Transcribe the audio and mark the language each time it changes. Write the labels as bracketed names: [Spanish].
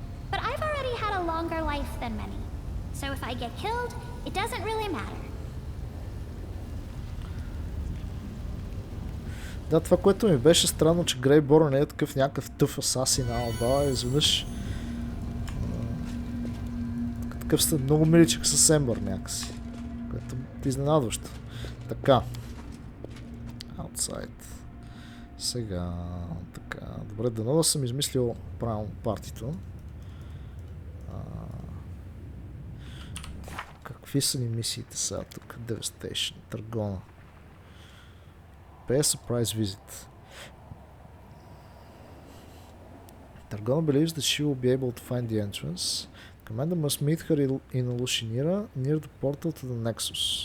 [English] But I've already had a longer life than many. So if I get killed, it doesn't really matter. [Bulgarian] Да, това, което ми беше странно, че Грейборн не е такъв някакъв тъф асасин, ама изведнъж такъв сте много миличък с Ембър някакси, което е изненадващо. Така. Outside. Сега, така. Добре, дано да съм измислил правилно партито. Какви са ни мисиите сега тук? [English] Devastation, Търгона. Pay a surprise visit. Targona believes that she will be able to find the entrance. Commander must meet her in Lushinira near the portal to the Nexus.